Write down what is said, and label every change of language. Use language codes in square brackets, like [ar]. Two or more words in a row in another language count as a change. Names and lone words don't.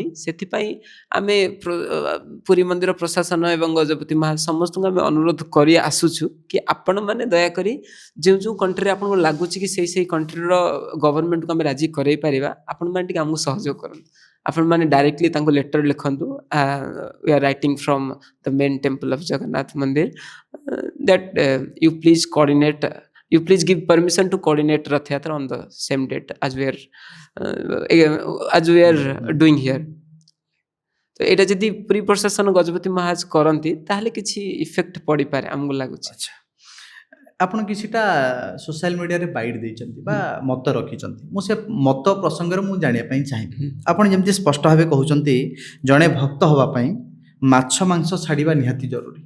[or] ସେଥିପାଇଁ ଆମେ ପୁରୀ ମନ୍ଦିର ପ୍ରଶାସନ ଏବଂ ଗଜପତି ମହାରାଜ ସମସ୍ତଙ୍କୁ ଆମେ ଅନୁରୋଧ କରି ଆସୁଛୁ କି ଆପଣମାନେ ଦୟାକରି ଯେଉଁ କଣ୍ଟ୍ରିରେ ଆପଣଙ୍କୁ ଲାଗୁଛି କି ସେଇ କଣ୍ଟ୍ରିର ଗଭର୍ଣ୍ଣମେଣ୍ଟକୁ ଆମେ ରାଜି କରେଇ ପାରିବା, ଆପଣମାନେ ଟିକେ ଆମକୁ ସହଯୋଗ କରନ୍ତୁ। ଆପଣମାନେ ଡାଇରେକ୍ଟଲି ତାଙ୍କୁ ଲେଟର ଲେଖନ୍ତୁ, [en] we are writing from the main temple of ଜଗନ୍ନାଥ ମନ୍ଦିର that you please give permission to coordinate Rath Yatra on the same date as we are doing here. [or] ତ ଏଇଟା ଯଦି ପୁରୀ ପ୍ରଶାସନ ଗଜପତି ମହାରାଜ କରନ୍ତି ତାହେଲେ କିଛି ଇଫେକ୍ଟ ପଡ଼ିପାରେ ଆମକୁ ଲାଗୁଛି। ଆଚ୍ଛା, ଆପଣ କିଛିଟା [en] social mediaରେ [or] ବାଇଟ୍ ଦେଇଛନ୍ତି ବା ମତ ରଖିଛନ୍ତି। ମୁଁ ସେ ମତ ପ୍ରସଙ୍ଗରେ ମୁଁ ଜାଣିବା ପାଇଁ ଚାହିଁବି। ଆପଣ ଯେମିତି ସ୍ପଷ୍ଟ ଭାବେ କହୁଛନ୍ତି ଜଣେ ଭକ୍ତ ହେବା ପାଇଁ ମାଛ ମାଂସ ଛାଡ଼ିବା ନିହାତି ଜରୁରୀ।